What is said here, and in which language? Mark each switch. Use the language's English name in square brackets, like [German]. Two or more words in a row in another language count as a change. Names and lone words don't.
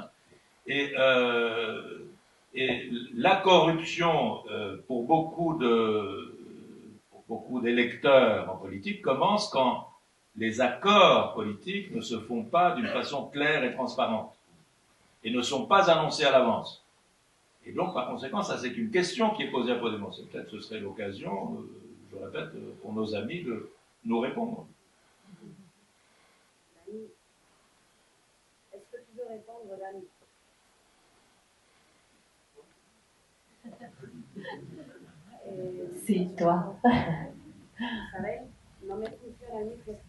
[French] Et la corruption, pour beaucoup d'électeurs en politique, commence quand les accords politiques ne se font pas d'une façon claire et transparente et ne sont pas annoncés à l'avance. Et donc, par conséquent, ça c'est une question qui est posée à Podemos. Peut-être ce serait l'occasion, je répète, pour nos amis de nous répondre. Est-ce que tu veux répondre, Dani? [Spanish] Sí, toi. Isabel, no me funciona el micro.